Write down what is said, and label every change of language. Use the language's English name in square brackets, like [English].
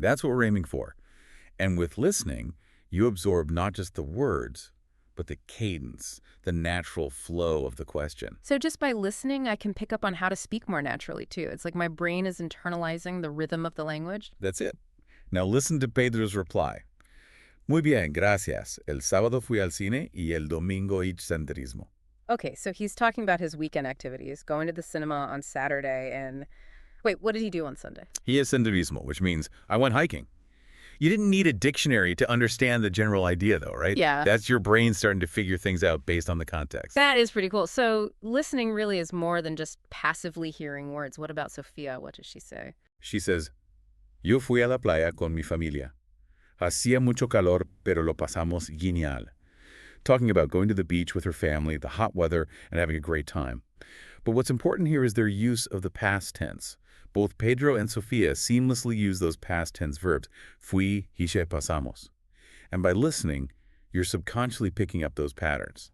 [English] That's what we're aiming for. And with listening, you absorb not just the words, but the cadence, the natural flow of the question. So just by listening, I can pick up on how to speak more naturally, too. It's like my brain is internalizing the rhythm of the language. That's it. Now listen to Pedro's reply. [Spanish] "Muy bien, gracias. El sábado fui al cine y el domingo hice senderismo." [English] Okay, so he's talking about his weekend activities, going to the cinema on Saturday and... Wait, what did he do on Sunday? He is senderismo, which means I went hiking. You didn't need a dictionary to understand the general idea, though, right? Yeah. That's your brain starting to figure things out based on the context. That is pretty cool. So listening really is more than just passively hearing words. What about Sophia? What does she say? [Spanish] She says, "Yo fui a la playa con mi familia. Hacía mucho calor, pero lo pasamos genial." [English] Talking about going to the beach with her family, the hot weather, and having a great time. But what's important here is their use of the past tense. Both Pedro and Sofia seamlessly use those past tense verbs, fui, hice, pasamos. And by listening, you're subconsciously picking up those patterns.